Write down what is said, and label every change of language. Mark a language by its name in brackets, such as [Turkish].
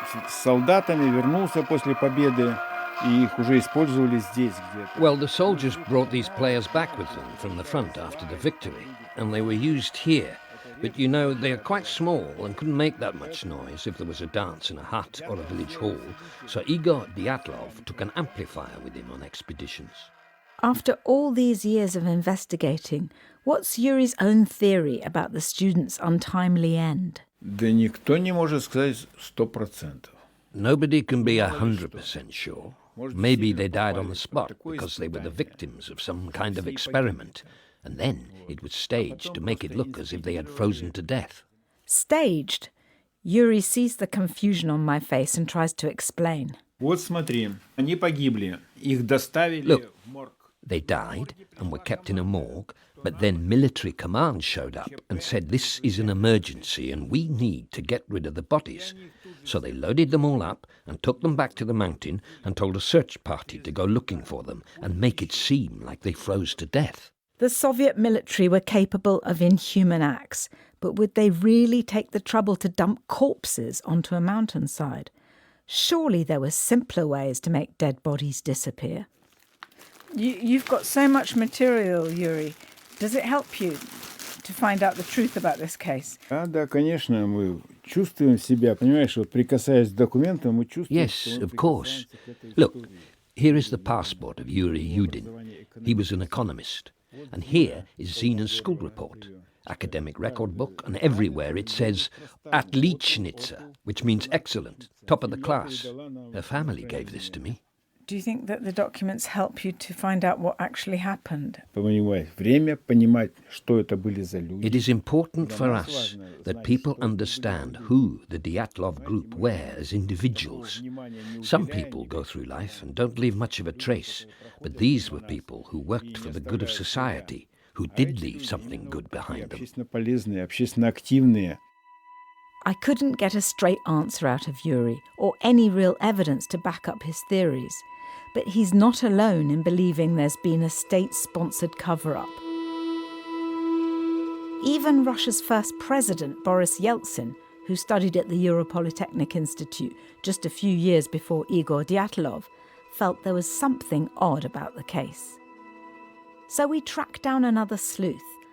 [Russian] С солдатами вернулся после победы, и их уже использовали здесь где-то. [English] Well, the soldiers brought these players back with them from the front after the victory, and they were used here. But you know, they are quite small and couldn't make that much noise if there was a dance in a hut or a village hall, so Igor Dyatlov took an amplifier with him on expeditions. After all these years of investigating, what's Yuri's own theory about the students' untimely end? [Russian] Да никто не может сказать 100%. [English] Nobody can be 100% sure. Maybe they died on the spot because they were the victims of some kind of experiment, and then it was staged to make it look as if they had frozen to death. Staged? Yuri sees the confusion on my face and tries to explain. [Russian] Вот смотри, они погибли. Их доставили [English] Look, [Russian] в морг. [English] they died and were kept in a morgue, but then military command showed up and said this is an emergency and we need to get rid of the bodies. So they loaded them all up and took them back to the mountain and told a search party to go looking for them and make it seem like they froze to death. The Soviet military were capable of inhuman acts, but would they really take the trouble to dump corpses onto a mountainside? Surely there were simpler ways to make dead bodies disappear. You've got so much material, Yuri. Does it help you to find out the truth about this case? [Russian] Да, конечно, мы чувствуем себя, понимаешь, вот прикасаясь к документам, мы чувствуем. [English] Yes, of course. Look, here is the passport of Yuri Yudin. He was an economist. And here is Zina's school report, academic record book, and everywhere it says Otlitschnitsa, which means excellent, top of the class. Her family gave this to me. Do you think that the documents help you to find out what actually happened? [Russian] Время понимать, что это были за люди. [English] It is important for us that people understand who the Dyatlov group were as individuals. Some people go through life and don't leave much of a trace, but these were people who worked for the good of society, who did leave something good behind them. [Russian] Общественно полезные, общественно активные. [English] I couldn't get a straight answer out of Yuri or any real evidence to back up his theories. But he's not alone in believing there's been a state-sponsored cover-up. Even Russia's first president, Boris Yeltsin, who studied at the Ural Polytechnic Institute just a few years before Igor Dyatlov, felt there was something odd about the case. So we tracked down another sleuth,